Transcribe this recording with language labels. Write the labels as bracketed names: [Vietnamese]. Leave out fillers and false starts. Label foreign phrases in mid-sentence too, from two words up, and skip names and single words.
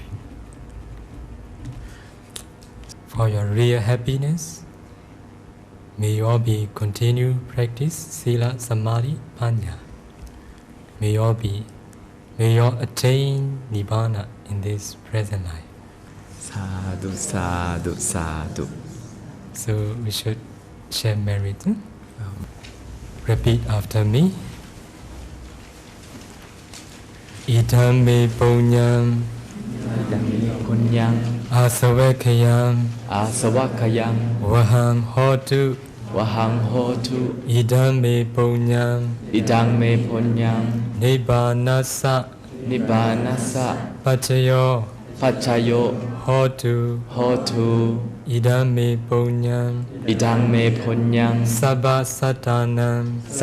[English] For your real happiness, may you all be continue practice [Pali] Sila, Samadhi, Panya. [English] May you all attain Nibbana in this present life. [Pali] Sadhu, sadhu, sadhu. [English] So we should share merit. Repeat after me. [Pali] Idam me punyam, asavakayam, vaham hotu, idam me punyam, nibbanasa, pachayo, hotu, idam me punyam, sabba satanam,